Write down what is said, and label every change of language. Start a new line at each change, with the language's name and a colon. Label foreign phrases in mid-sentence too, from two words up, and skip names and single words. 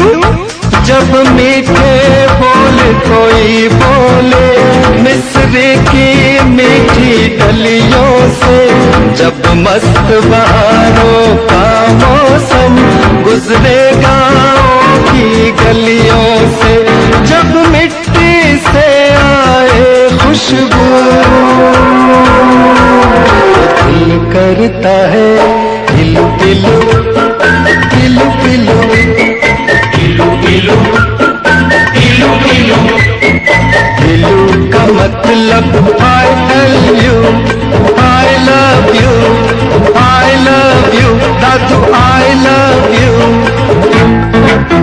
Hindi: जब मीठे बोल कोई बोले मिस्र की मीठी गलियों से, जब मस्त बहारों का मौसम गुजरे गाँव की गलियों से, जब मिट्टी से आए खुशबू, दिल करता है इलू इलू इलू इलू इलू इलू इलू इलू। इलू का मतलब
English: I love you, I love you, I love you,
Hindi: दादू
English: I love you.